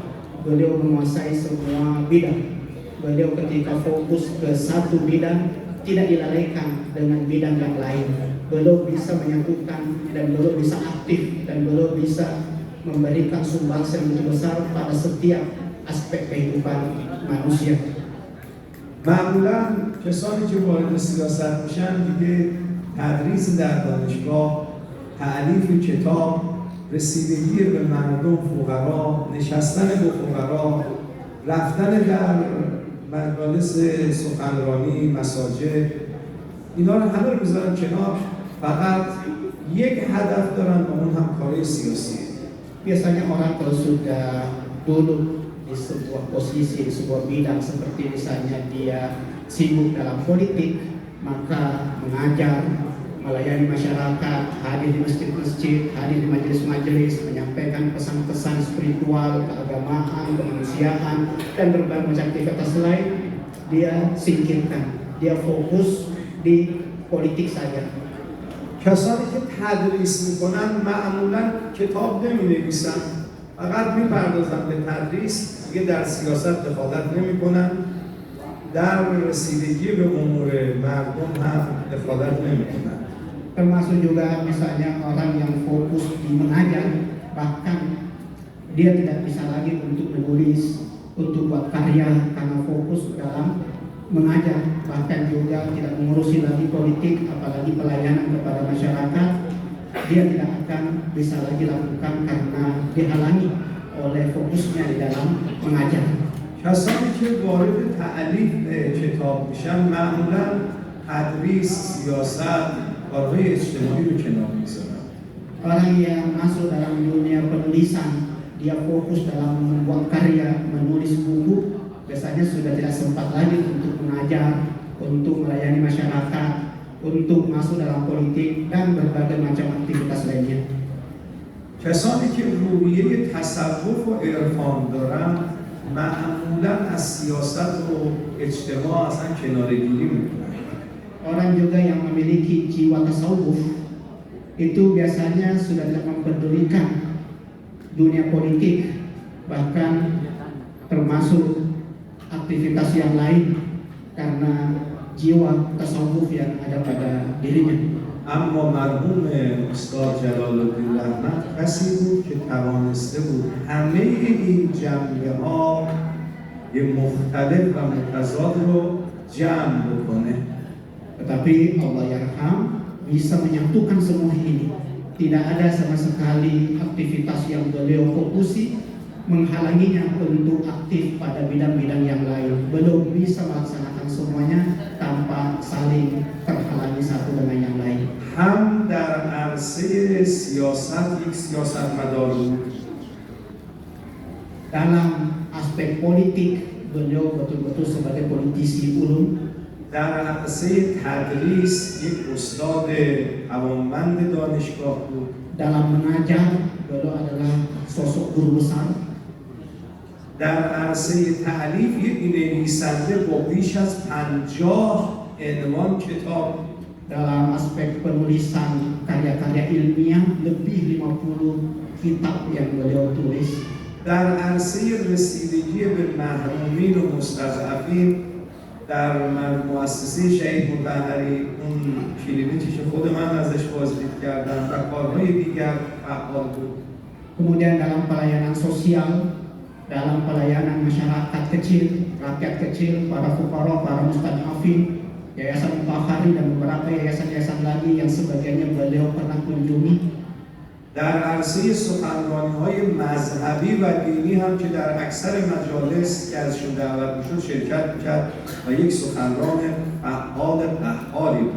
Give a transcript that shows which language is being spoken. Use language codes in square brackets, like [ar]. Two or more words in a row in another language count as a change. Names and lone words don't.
[id] Beliau menguasai semua bidang. Beliau ketika fokus ke satu bidang tidak dilalaikan dengan bidang yang lain. Beliau bisa menyatukan dan beliau bisa aktif dan beliau bisa memberikan sumbangsi yang besar pada setiap aspek kehidupan manusia. [fa] معمولا کسانی که وارد سیاست میشن دیگه تدریس در دانشگاه، تألیف کتاب، رسیدگی به مردم، فقرا، نشستن با فقرا، رفتن در مجالس سخنرانی، مساجد، اینا رو همه رو بذارن کنار، فقط یک هدف دارن و اون هم کار سیاسی. [id] Biasanya orang kalau sudah duduk di sebuah posisi, di sebuah bidang seperti misalnya dia sibuk dalam politik, maka mengajar, melayani masyarakat, hadir di masjid-masjid, hadir di majelis-majelis, menyampaikan pesan-pesan spiritual, keagamaan, kemanusiaan, dan berbagai macam aktivitas lain, dia singkirkan, dia fokus di politik saja. [fa] کسانی که تدریس میکنن معمولا کتاب نمینویسن، فقط میپردازن به تدریس، دیگه در سیاست دخالت نمیکنن، در رسیدگی به امور مردم هم دخالت نمیکنن. [id] Termasuk juga misalnya orang yang fokus di mengajar, bahkan dia tidak bisa lagi untuk menulis, untuk buat karya karena fokus dalam mengajar, bahkan juga tidak mengurusi lagi politik, apalagi pelayanan kepada masyarakat, dia tidak akan bisa lagi lakukan karena dihalangi oleh fokusnya di dalam mengajar. [fa] کسانی که وارد تألیف کتاب میشن معمولا تدریس، سیاست، کارهای اجتماعی رو کنار میذارن. [id] Orang yang masuk dalam dunia penulisan, dia fokus dalam membuat karya, menulis buku, biasanya sudah tidak sempat lagi untuk mengajar, untuk melayani masyarakat, untuk masuk dalam politik dan berbagai macam aktivitas lainnya. [fa] کسانی که روحیه تصوف و عرفان دارن معمولا از سیاست و اجتماع اصلا کناره‌گیری میکنن. [id] Orang juga yang memiliki jiwa tasawuf itu biasanya sudah tidak mempedulikan dunia politik, bahkan termasuk aktivitas yang lain karena jiwa tasawuf yang ada pada dirinya. [fa] اما مرحوم استاد جلال الدین رحمت کسی بود که توانسته بود همه این جنبه های مختلف و متضاد رو جمع بکنه. [id] Tetapi Allah Yarham bisa menyatukan semua ini. Tidak ada sama sekali aktivitas yang beliau fokusi menghalanginya untuk aktif pada bidang-bidang yang lain. Beliau bisa melaksanakan semuanya tanpa saling terhalangi satu dengan yang lain. [fa] هم در عرصه سیاست یک سیاستمدار بود. [id] Dalam aspek politik, beliau betul-betul sebagai politisi ulum. [fa] در عرصه تدریس یک استاد توانمند دانشگاه بود. [id] Dalam mengajar, beliau adalah sosok guru besar. [fa] در عرصه تألیف یک نویسنده با بیش از 50 عنوان کتاب [id] dalam aspek penulisan karya-karya ilmiah, lebih 50 kitab yang beliau tulis. [fa] در عرصه رسیدگی به محرومین و مستضعفین در مؤسسه شهید مطهری اون کلینیکی که خود من ازش بازدید کردم و کارهای دیگر فعال بود. [id] Kemudian dalam pelayanan sosial, dalam pelayanan masyarakat kecil, rakyat kecil, para fuqara, para mustad'afin, Yayasan Mutahari dan beberapa yayasan-yayasan lagi yang sebagiannya beliau pernah kunjungi. [fa] در عرصه سخنرانی‌های مذهبی و دینی هم که در اکثر مجالس که ازشون دعوت میشد شرکت میکرد و یک سخنران فعال فعالی بود.